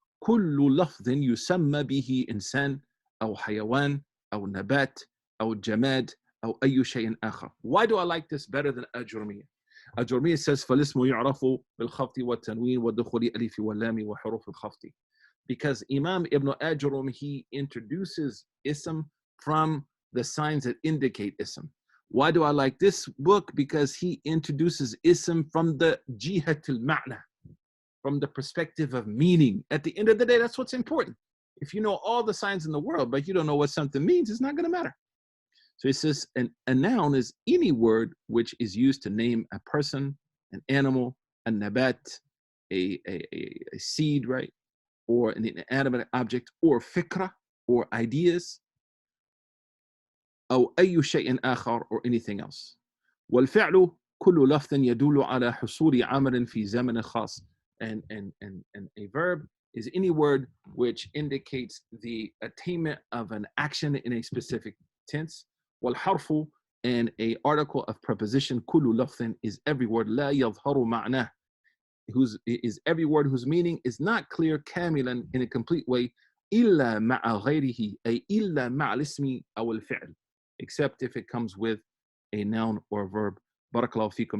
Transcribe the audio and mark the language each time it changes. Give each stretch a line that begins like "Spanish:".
Arabic: كل لفظ يسمى به إنسان أو حيوان أو نبات أو جماد أو أي شيء آخر.
English: Why do I like this better than أجرمية?
Arabic: أجرمية says فالاسم يعرف بالخفض والتنوين ودخول ألف واللام وحروف الخفض.
English: Because Imam Ibn Ajrum, he introduces ism from the signs that indicate ism. Why do I like this book? Because he introduces ism from the jihat al-ma'na, from the perspective of meaning. At the end of the day, that's what's important. If you know all the signs in the world, but you don't know what something means, it's not going to matter. So it says a noun is any word which is used to name a person, an animal, a nabat, a seed, right? Or an inanimate object, or fikra, or ideas,
Arabic: أو أي شيء آخر,
English: or anything else.
Arabic: والفعل كل لفظ يدل على حصول عمل في زمن خاص.
English: And a verb is any word which indicates the attainment of an action in a specific tense. والحرف, and a article of preposition,
Arabic: كل لفظ
English: is every word
Arabic: لا يظهر معناه,
English: is every word whose meaning is not clear كاملا, in a complete way,
Arabic: إلا مع غيره, أي إلا مع الاسم أو الفعل,
English: except if it comes with a noun or a verb. Barakallahu feekum.